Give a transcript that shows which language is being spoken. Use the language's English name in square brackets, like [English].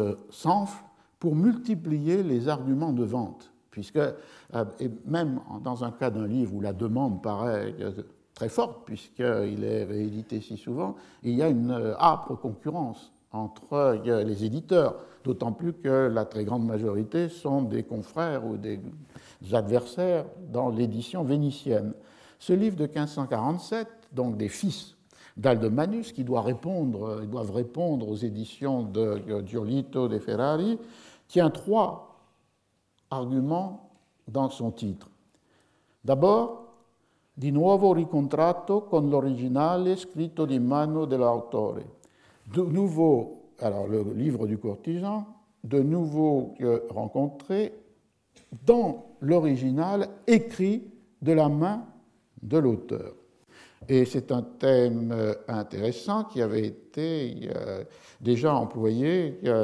[French] s'enflent pour multiplier les arguments de vente, puisque, et même dans un cas d'un livre où la demande paraît très forte, puisqu'il est réédité si souvent, il y a une âpre concurrence entre les éditeurs, d'autant plus que la très grande majorité sont des confrères ou des adversaires dans l'édition vénitienne. Ce livre de 1547, donc des fils d'Aldemanus, qui doivent répondre aux éditions de Giolito de Ferrari, tient 3 arguments dans son titre. [Italian] D'abord, di nuovo ricontrato con l'originale scritto di mano dell'autore. [French] De nouveau, alors le livre du courtisan, de nouveau rencontré dans l'original écrit de la main de l'auteur. Et c'est un thème intéressant qui avait été déjà employé